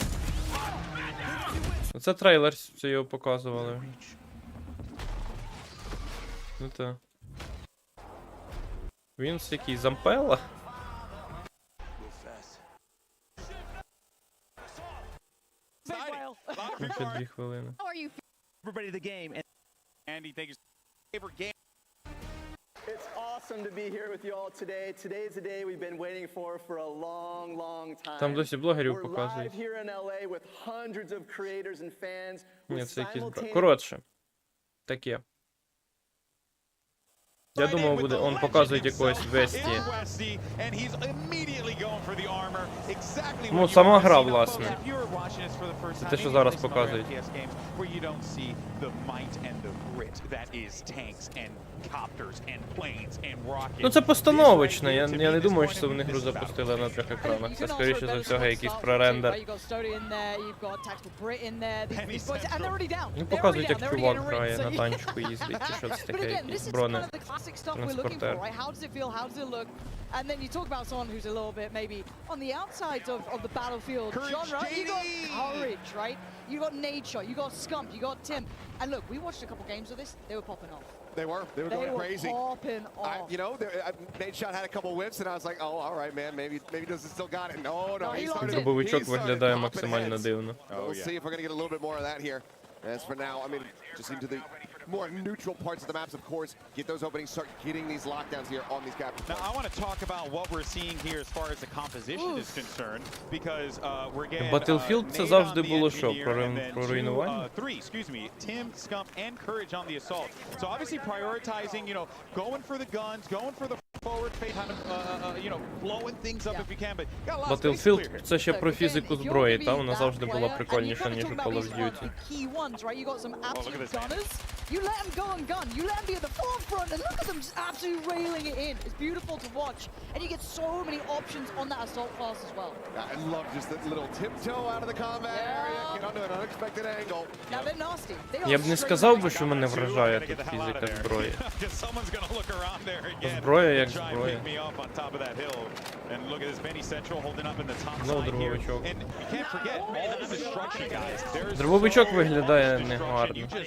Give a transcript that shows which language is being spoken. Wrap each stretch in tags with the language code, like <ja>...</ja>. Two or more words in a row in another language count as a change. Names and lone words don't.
<uk>Це трейлер, це його показували. Ну так. Вінс який, Зампелла? Ще 2 хвилини.</uk> <en>Everybody the game. And Andy, thank you. Favorite game. It's awesome to be here with you all today. Today is the day we've been waiting for a long, long time.</en> <uk>Там досі блогерів</uk> <en>We're</en> <uk>показують.</uk> <en>live here in LA with hundreds of creators and fans.</en> <uk>Ні, це якийсь брак. Коротше. Таке. Я думав, буде, он показують якогось Весті. Ну, сама гра, власне. Це те, що зараз показують. Ну, це постановочно. Я не думаю, що вони гру запустили на 3 екранах. Це, скоріше за всього, якийсь прорендер. Ну, показують, як чувак грає на танчику їздить, чи що це таке, якийсь брони.</uk> <en>Transporter. Right? How does it feel? How does it look? And then you talk about someone who's a little bit maybe on the outside of the battlefield genre. You got Courage, right? You got Nature, you got Scump, you got Tim. And look, we watched a couple games of this. They were popping off. They were going crazy. Popping off. You know, Nate Shot had a couple whips, and I was like, oh, all right, man, maybe doesn't still got it. No, he started.</en> <uk>Дробовичок виглядає максимально дивно.</uk> <en>We'll see if we're gonna get a little bit more of that here. As for now, I mean, just into the more neutral parts of the maps, of course, get those openings, start getting these lockdowns here on these capture points. Now, I want to talk about what we're seeing here as far as the composition is concerned, because we're getting</en> <uk>Battlefield це завжди було що, про руйнування?</uk> <en>3, excuse me, Tim, Scump, and Courage on the assault. So obviously prioritizing, you know, going for the guns, going for the forward face, kind of, you know, blowing things up if you can, but got a lot of space clear here.</en> <uk>Battlefield це ще про фізику зброї, та вона завжди була прикольніша, ніж у Call of Duty.</uk> <en>You got some absolute gunners. You let them go and gun. You let them be at the forefront, and look at them just absolutely railing it in. It's beautiful to watch, and you get so many options on that assault class as well. I love just that little tiptoe out of the combat area, get onto an unexpected angle. Now they're nasty.</en> <uk>Я б не сказав би, що мене вражає тут фізика зброї. Зброя як зброя. Знову дробовичок. Дробовичок виглядає негарно.</uk>